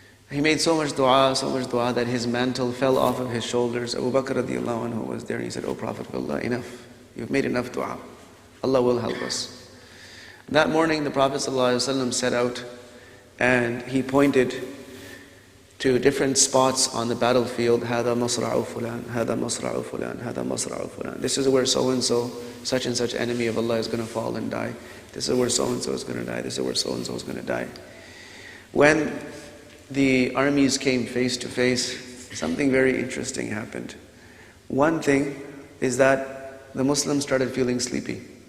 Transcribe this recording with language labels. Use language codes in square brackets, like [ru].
[en] He made so much dua that his mantle fell off of his shoulders. Abu Bakr radiallahu anhu was there, and he said, "O Prophet of Allah, enough. You've made enough dua. Allah will help us." That morning the Prophet ﷺ set out, and he pointed to different spots on the battlefield. [ar] هذا مصرع فلان, هذا مصرع فلان, هذا مصرع فلان. [en] This is where so-and-so, such and such enemy of Allah is going to fall and die. This is where so-and-so is going to die. This is where so-and-so is going to die. When the armies came face to face, something very interesting happened. One thing is that the Muslims started feeling sleepy.